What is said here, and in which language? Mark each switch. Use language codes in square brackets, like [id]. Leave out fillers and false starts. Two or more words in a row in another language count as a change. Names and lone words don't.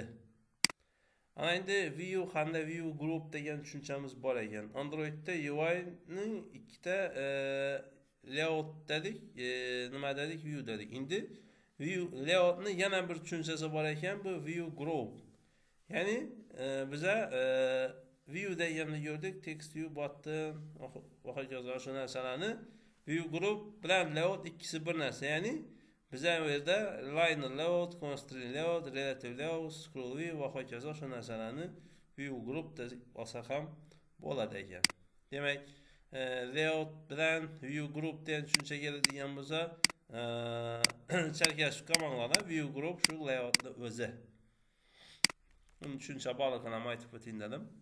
[uz] Ana endi view hamda [en] view group [uz] degan tushunchamiz bor ekan. Androidda UI ning ikkita layout dedik, nima dedik, view dedik. Endi view layoutning yana bir tushunchasi bor ekan, bu [en] view group. [uz] Ya'ni biza view deganni gördük, [en] text view, button [uz] va hokazo shu narsalarni [en] view group [uz] bilan layout ikkisi bir narsa. Ya'ni biza bu yerda [en] liner layout, constraint layout, relative layout, scroll view [uz] va hokazo shu narsalarni [en] view group [uz] deb olsa ham bo'ladi ekan. Demak, layout bilan [en] view group [uz] degan tushuncha keladigan bo'lsa, chalkashib qolmanglar, [en] view group [uz] shu layoutning o'zi. Buni tushuncha borligini ham aytib o'tayim dedim.